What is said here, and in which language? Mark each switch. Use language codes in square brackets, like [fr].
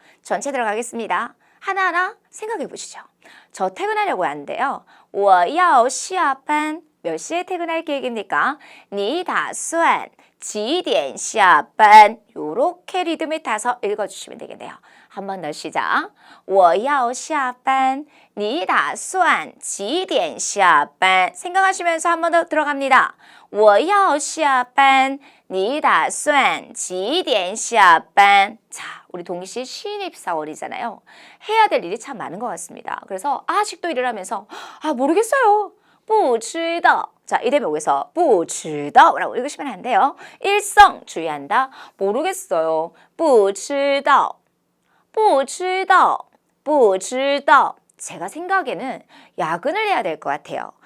[ko] 전체 들어가겠습니다. 하나하나 생각해 보시죠. 저 퇴근하려고 하는데요. [zh] 我要下班 [ko] 몇 시에 퇴근할 계획입니까? [zh] 你打算几点下班 [ko] 이렇게 리듬을 타서 읽어주시면 되겠네요. 한 번 더 시작. [zh] 我要下班你打算几点下班 [ko] 생각하시면서 한 번 더 들어갑니다. [zh] 我要下班你打算几点下班 [ko] 자, 우리 동시 신입사원이잖아요. 해야 될 일이 참 많은 것 같습니다. 그래서 아직도 일을 하면서 모르겠어요. [zh] 不知道 [ko] 자, 이 대목에서 不知道라고 읽으시면 안 돼요. 일성 주의한다. 모르겠어요. [zh] 不知道不知道不知道 [ko] 제가 생각에는 야근을 해야 될 것 같아요.